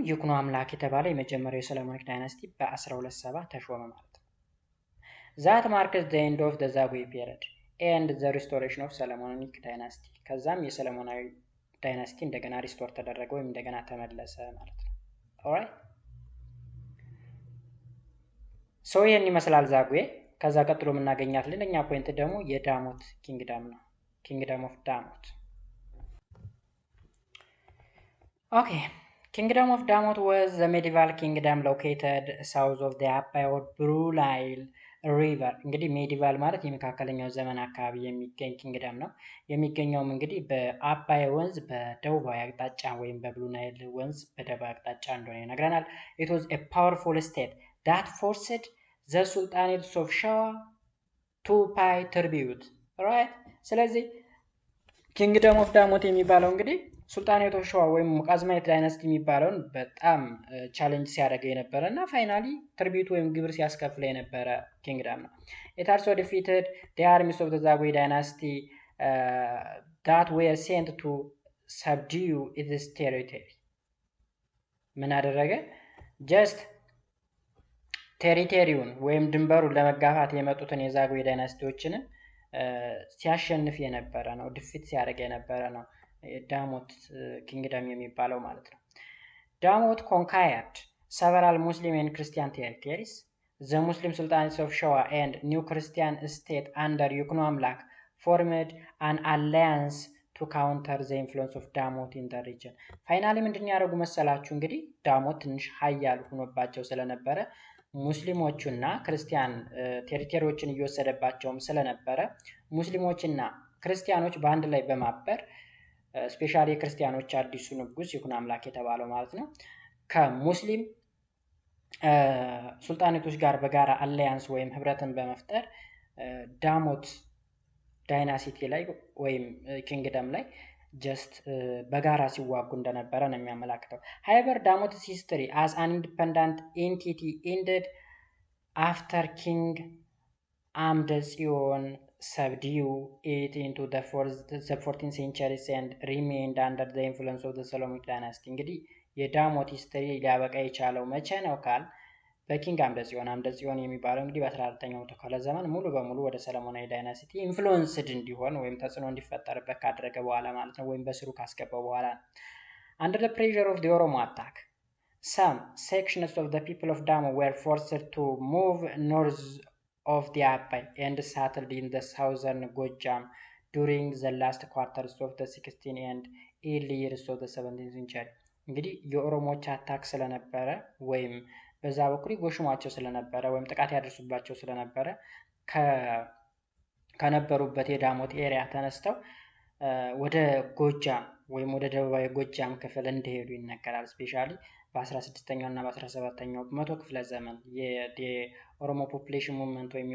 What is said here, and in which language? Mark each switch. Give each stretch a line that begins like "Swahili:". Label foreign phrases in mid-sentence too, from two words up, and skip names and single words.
Amharic: ይኩኖ አምላክ የተባለ የመጀመሪያው የሰለሞኒክ ዳይናሲቲ በ1270 ተሾመ ማለት ነው።
English: That marks the end of the Zagwe period and the restoration of Solomonic dynasty።
Amharic: ከዛም የሰለሞናዊ ዳይናሲቲ እንደገና ሪስቶር ተደረገ ወይም እንደገና ተመለሰ ማለት ነው።
English: alright so
Amharic: ይህን ይመስላል ዛጉዌ። ከዛ ቀጥሎ የምናገኛት ሌላኛ ፖይንት ደግሞ የዳሞት ኪንግደም ነው።
English: Kingdom of Damot። okay Kingdom of Damot was the medieval kingdom located south of the አባይ or ብሉ ናይል ሪቨር።
Amharic: እንግዲህ ሜዲቫል ማለት የመካከለኛው ዘመን አካባቢ የሚገኝ ኪንግደም ነው። የሚገኘውም እንግዲህ በአባይ ወንዝ በደቡባዊ አቅጣጫ ወይም በብሉ ናይል ወንዝ በደቡብ አቅጣጫ እንደሆነ ይነግረናል።
English: it was a powerful state that forced the sultanates of ሸዋ to pay tribute right።
Amharic: ስለዚህ
English: Kingdom of Damot
Amharic: የሚባለው እንግዲህ
English: Sultanate of Shewa
Amharic: ወይም ሙቃዝማይት ዳይናስቲ የሚባለውን በጣም ቻሌንጅ ሲያደርገ የነበረ እና ፋይናሊ ትርቢቱ ወይም ግብር ሲያስከፍለ የነበረ ኪንግደም ነው።
English: it also defeated the armies of the Zagwe dynasty that were sent to subdue its territory።
Amharic: ምን አደረገ? ጀስት ቴሪቶሪውን ወይም ድንበሩን ለመጋፋት የመጡትን የዛጉዌ ዳይናስቲዎችንን ሲያሸንፍ የነበረ ነው፣ ድፊት ሲያደርግ የነበረ ነው ዳሞት ኪንግደም የሚባለው ማለት ነው። ዳሞት
English: conquered several Muslim and Christian territories. The Muslim sultanates of Shawa and New Christian state under ይኩኖ አምላክ formed an alliance to counter the influence of ዳሞት in the region።
Amharic: ፋይናሊ ምንድን ያደረጉ መሰላችሁ? እንግዲህ ዳሞት ትንሽ ሀያል ሆኖባቸው ስለነበረ ሙስሊሞቹና ክርስቲያን ቴሪቶሪዎችን እየወሰደባቸውም ስለነበረ ሙስሊሞችና ክርስቲያኖች በአንድ ላይ በማበር ስፔሻሊ የክርስቲያኖች አዲሱ ንጉስ ይኩኖ አምላክ የተባለው ማለት ነው ከሙስሊም ሱልጣኔቶች ጋር በጋራ አላያንስ ወይም ህብረትን በመፍጠር ዳሞት ዳይናሲቲ ላይ ወይም ኪንግደም ላይ ጀስት በጋራ ሲዋጉ እንደነበረ ነው የሚያመላክተው።
English: however ዳሞት's history as an independent entity ended after king አምደ ጽዮን subdued it into the 14th century and remained under the influence of the Solomonic dynasty።
Amharic: እንግዲህ የዳሞት ሂስትሪ ሊያበቃ የቻለው መቼ ነው ካል በኪንግ አምደ ጽዮን የሚባለው እንግዲህ በ14ኛው ክፍለ ዘመን ሙሉ በሙሉ ወደ ሰለሞናዊ ዳይናሲቲ ኢንፍሉዌንስድ እንዲሆን ወይም ተጽዕኖ እንዲፈጠርበት ካደረገ በኋላ ማለት ነው፣ ወይም በስሩ ካስገባው በኋላ ነው።
English: under the pressure of the Oromo attack some sections of the people of Damo were forced to move north of the Abai and settled in the southern Gojam during the last quarters of the 16th and early years of the 17th century.
Amharic: እንግዲህ የኦሮሞዎች አታክ ስለነበረ ወይም በዛ በኩል ይጎሽሟቸው ስለነበረ ወይም ጥቃት ያደርሱባቸው ስለነበረ ከነበሩበት የዳሞት ኤሪያ ተነስተው ወደ ጎጃም ወይም ወደ ደቡባዊ ጎጃም ክፍል እንደሄዱ ይነገራል። ስፔሻሊ በ16ኛው እና በ17ኛው መቶ ክፍለ ዘመን የኦሮሞ
English: population movement
Amharic: ወይም